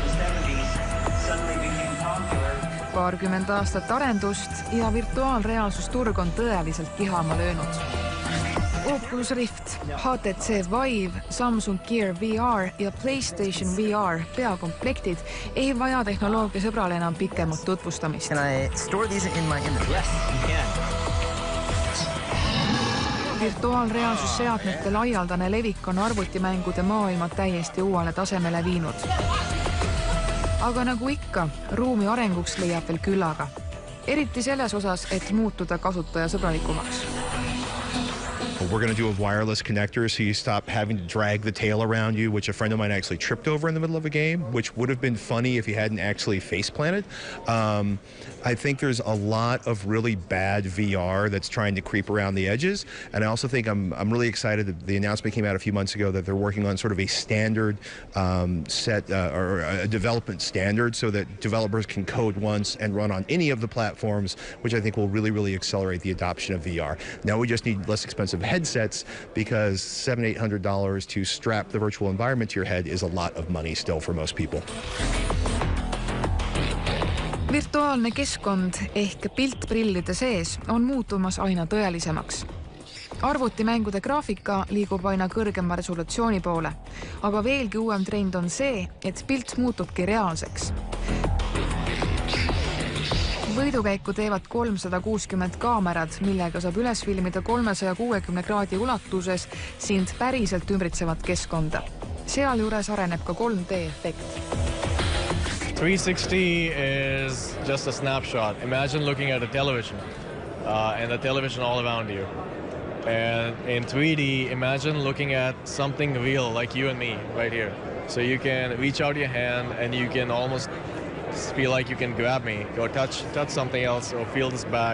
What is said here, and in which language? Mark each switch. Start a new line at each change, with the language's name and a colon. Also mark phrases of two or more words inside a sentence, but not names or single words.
Estonian: Paarkümmend aastat arendust ja virtuaalreaalsusturg on tõeliselt kihama löönud. Oculus Rift, HTC Vive, Samsung Gear VR ja PlayStation VR peakomplektid ei vaja tehnoloogia sõbrale enam pikemat tutvustamist.
English: Can I store these in my image? Yes, you can.
Estonian: Virtuaalreaalsusseadmete laialdane levik on arvutimängude maailma täiesti uuele tasemele viinud. Aga nagu ikka, ruumi arenguks leiab veel küllaga. Eriti selles osas, et muutuda kasutajasõbralikumaks.
English: We're going to do a wireless connector so you stop having to drag the tail around you, which a friend of mine actually tripped over in the middle of a game, which would have been funny if he hadn't actually face planted. I think there's a lot of really bad VR that's trying to creep around the edges. And I also think I'm really excited that the announcement came out a few months ago that they're working on sort of a standard set or a development standard so that developers can code once and run on any of the platforms, which I think will really, really accelerate the adoption of VR. Now we just need less expensive headsets because $700-800 to strap the virtual environment to your head is a lot of money still for most people.
Estonian: Virtuaalne keskkond ehk piltprillide sees on muutumas aina tõelisemaks. Arvutimängude graafika liigub aina kõrgema resolutsiooni poole, aga veelgi uuem trend on see, et pilt muutubki reaalseks. Võidukäiku teevad 360 kaamerad, millega saab üles filmida 360 kraadi ulatuses sind päriselt ümbritsevat keskkonda. Sealjuures areneb ka 3D-efekt.
English: 360 is just a snapshot. Imagine looking at a television and the television all around you. And in 3D, imagine looking at something real like you and me right here. So you can reach out your hand and you can almost feel like you can grab me or touch something else or feel this bag.